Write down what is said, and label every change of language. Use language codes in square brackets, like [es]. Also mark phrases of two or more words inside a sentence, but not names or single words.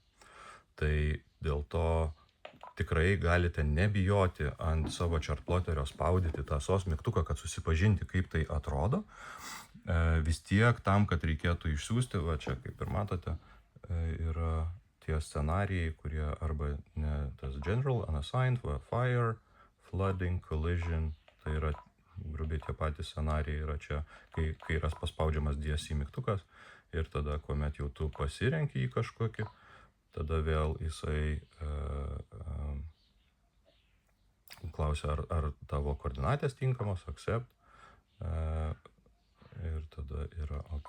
[lt] Tai dėl to tikrai galite nebijoti ant savo chartploterio spaudyti tą SOS mygtuką, kad susipažinti, kaip tai atrodo. Vis tiek tam, kad reikėtų išsiųsti, va čia kaip ir matote, yra tie scenarijai, kurie arba ne, tas [en] general, unassigned, fire, flooding, collision, [lt] tai yra grubiai tie patys scenarijai yra čia, kai yra paspaudžiamas DSC mygtukas ir tada, kuomet jau tu pasirenki į kažkokį, tada vėl jisai paspausiu, ar tavo koordinatės tinkamos, accept, ir tada yra OK.